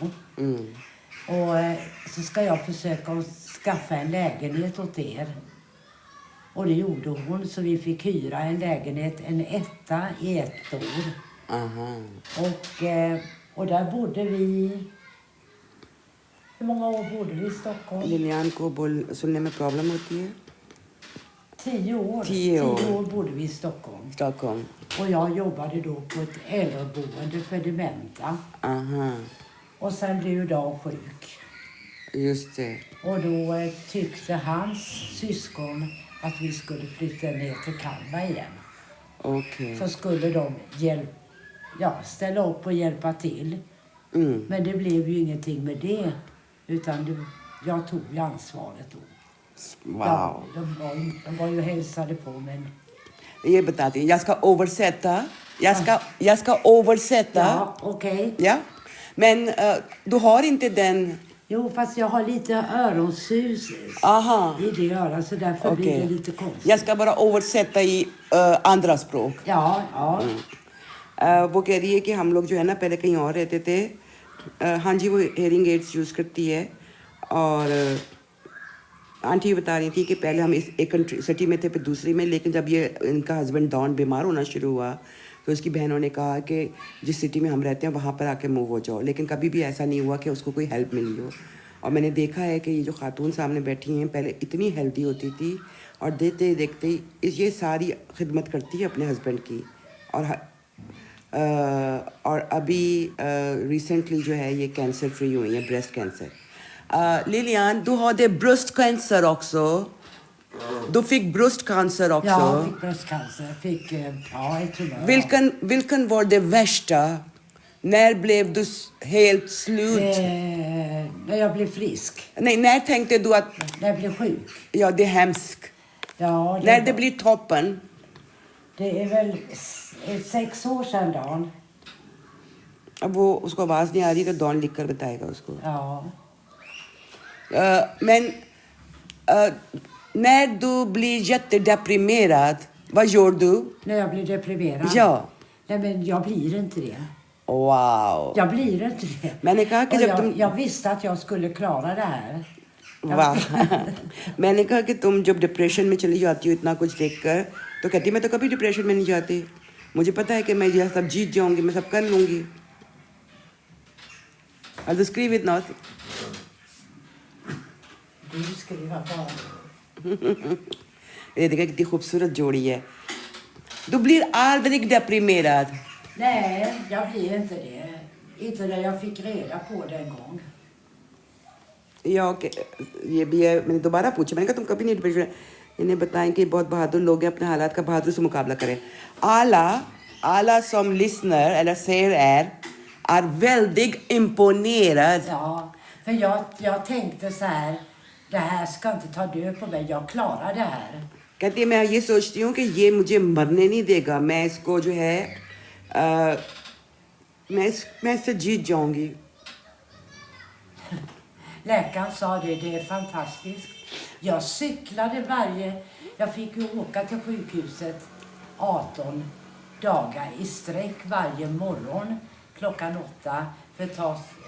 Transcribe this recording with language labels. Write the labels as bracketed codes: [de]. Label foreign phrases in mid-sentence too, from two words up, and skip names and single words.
[sv] Och så ska jag försöka att skaffa en lägenhet åt er. Och det gjorde hon, så vi fick hyra en lägenhet, en etta i 1 år. Aha. Och där bodde vi... Hur många år bodde vi i Stockholm? [hi] लिलियान को सुनने में प्रॉब्लम होती है? [sv] 10 år. 10 år. 10 år bodde vi i Stockholm. Stockholm. Och jag jobbade då på ett äldreboende för dementa. Aha, Och sen blev Dan sjuk. just det. Och då tyckte hans syskon att vi skulle flytta ner till Kalmar igen. Okej. Så skulle de ställa upp och hjälpa till. Mm. Men det blev ju ingenting med det. Utan jag tog ju ansvaret då. Wow. Ja, de var ju hälsade på men... [hi] ये बताती हूँ. [sv] Jag ska översätta. Ja, okej. Ja. Men du har inte den... Jo, fast jag har lite öronsus Aha. i det örat så därför blir det Okej. lite konstigt. Jag ska bara översätta i andra språk. Ja. [hi] वो कह रही है कि हम लोग जो है ना पहले कहीं और रहते थे. हाँ जी, वो [en] hearing aids use [hi] करती है. और आंटी बता रही थी कि पहले हम इस एक सिटी में थे फिर दूसरी में, लेकिन जब ये इनका हस्बैंड डॉन बीमार होना शुरू हुआ तो उसकी बहनों ने कहा कि जिस सिटी में हम रहते हैं वहाँ पर आके मूव हो जाओ. लेकिन कभी भी ऐसा नहीं हुआ कि उसको कोई हेल्प मिली हो. और मैंने देखा है कि ये जो खातून सामने बैठी हैं पहले इतनी हेल्दी होती थी और देखते देखते ये सारी खिदमत करती है अपने हस्बैंड की. और अभी रिसेंटली जो है ये [en] cancer free [hi] हुई है, [en] breast cancer. [sv] Lilian, du har det bröstcancer också. Du fick bröstcancer också. Ja, jag fick bröstcancer. Jag fick ett tumör. Vilken var det värsta? När blev du helt slut? När jag blev frisk. Nej, när tänkte du att När jag blev sjuk. ja, det är hemskt? Ja, När det blir toppen? Det är väl 6 år sedan Dan. [hi] अब वो उसको आवाज़ नहीं आ रही तो डॉन लिख कर बताएगा उसको. [sv] Ja. Men när du blir jättedeprimerad, vad gör du? När jag blir deprimerad. Ja. Nej, men jag blir inte det. Wow. Jag blir inte det. [hi] मैंने कहा कि [sv] Och [hi] जब तुम [sv] jag visste att jag skulle klara det här. [hi] वाह मैंने कहा कि तुम जब डिप्रेशन में चली जाती हो इतना कुछ देखकर तो कहती मैं तो कभी डिप्रेशन में नहीं जाती. मुझे पता है कि मैं यह सब जीत जाऊंगी, मैं सब कर लूंगी. [en] I'll just skriv it now. [sv] Du skriver bara. [hi] ये देखा कितनी खूबसूरत जोड़ी है. [sv] Du blir aldrig deprimerad. Nej, jag blir inte det. Inte när jag fick reda på det en gång. [hi] या ओके ये भी है. मैंने दोबारा पूछा, मैंने कहा तुम कभी नहीं डिप्रेशन. इन्हें बताएं कि बहुत बहादुर लोग हैं, अपने हालात का बहादुर से मुकाबला करें. [sv] Alla som lyssnar eller ser är väldigt imponerad. Ja, för jag tänkte så här, det här ska inte ta död på mig, jag klarar det här. [hi] कहती है मैं ये सोचती हूँ कि ये मुझे मरने नहीं देगा, मैं इसको जो है मैं इससे जीत जाऊंगी. [sv] Läkaren sa det är fantastiskt. Jag cyklade jag fick ju åka till sjukhuset 18 dagar i sträck varje morgon klockan 8 för att ta,